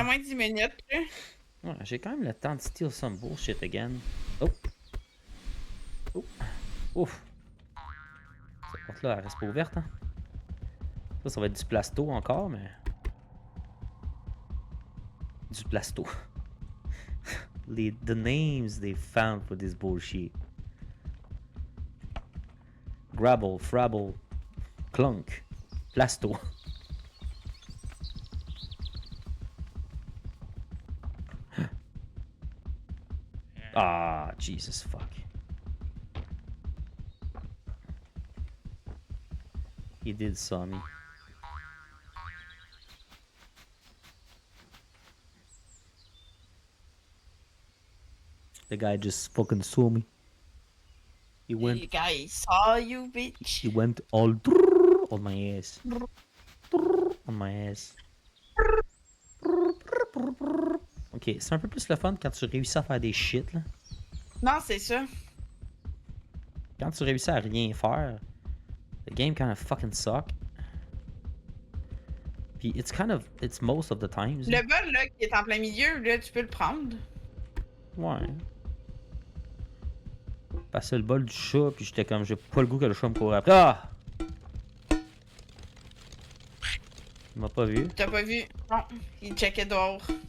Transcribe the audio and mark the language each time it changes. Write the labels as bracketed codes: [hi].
[fr] à moins de 10 minutes, là. Ouais, j'ai quand même le temps de steal [en] some bullshit again. [fr] Oh! Oh! Ouf! Cette porte-là, elle reste pas ouverte, hein? Ça va être du plasto encore, mais... Du plasto. [en] The names they found for this bullshit. Grabble, Frabble, Clunk, Plasto. Ah, Jesus fuck. He did saw me. The guy just fucking saw me. He went. The guy saw you, bitch. He went all on my ass. On my ass. [fr] Ok, c'est un peu plus le fun quand tu réussis à faire des shit là. Non, c'est ça. Quand tu réussis à rien faire, [en] the game kind of fucking suck. Puis it's most of the times. [fr] Le bol, là, qui est en plein milieu, là, tu peux le prendre. Ouais. Passer le bol du chat, puis j'étais comme, j'ai pas le goût que le chat me court après. Ah! Il m'a pas vu. T'as pas vu? Non, il checkait dehors.